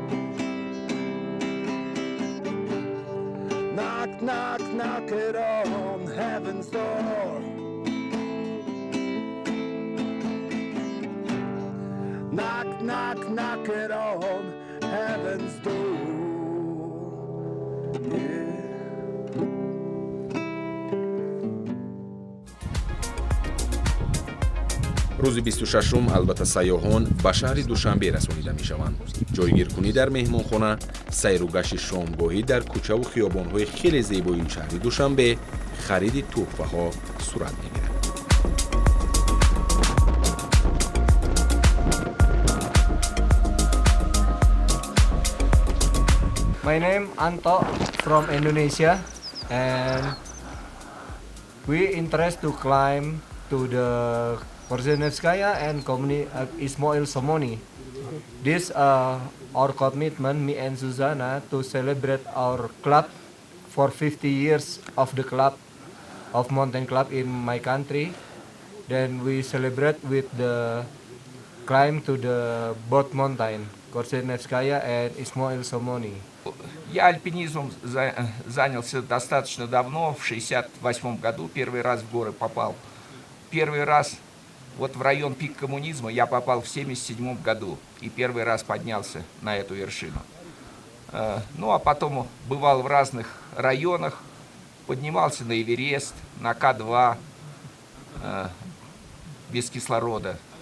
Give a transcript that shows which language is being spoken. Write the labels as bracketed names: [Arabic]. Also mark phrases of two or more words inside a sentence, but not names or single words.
[English] Knock, knock, knock it on heaven's door. Knock, knock, knock it on heaven's door. Yeah. [Tajik] рӯзи 26-ум албатта сайёҳон ба шаҳри душанбе расонида мешаванд. ҷойгиркунӣ дар меҳмонхона, сайру гашти шомгоҳӣ дар кӯчаву хиёбонҳои хеле зебоии шаҳри душанбе, хариди тӯҳфаҳо сурат мегирад. [English] My name Anto from Indonesia, and we interest to climb to the Korzenievskaya and Ismail Somoni. This our commitment, me and Susanna, to celebrate our club for 50 years of the club of mountain club in my country. Then we celebrate with the climb to the both mountain, Korzenievskaya and Ismail Somoni. [Russian] Я альпинизмом занялся достаточно давно, в 1968 году первый раз в горы попал. Первый раз вот в район пик коммунизма я попал в 1977 году и первый раз поднялся на эту вершину. Ну а потом бывал в разных районах, поднимался на Эверест, на К2, без кислорода.